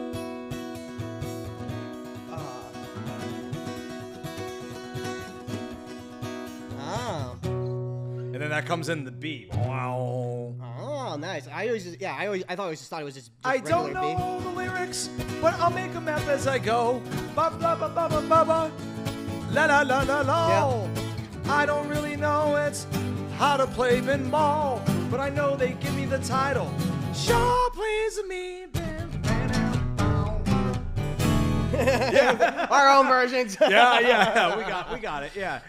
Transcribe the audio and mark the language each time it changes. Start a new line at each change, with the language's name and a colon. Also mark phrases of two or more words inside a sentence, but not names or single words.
English: And then that comes in the B. Wow. Oh, nice. I thought it was just I don't know the lyrics, but I'll make them up as I go. Ba ba ba ba ba ba ba. La la la la la. Yeah. I don't really know it's how to play pinball, but I know they give me the title. Shaw plays me. Yeah. Our own versions. Yeah. We got it. Yeah.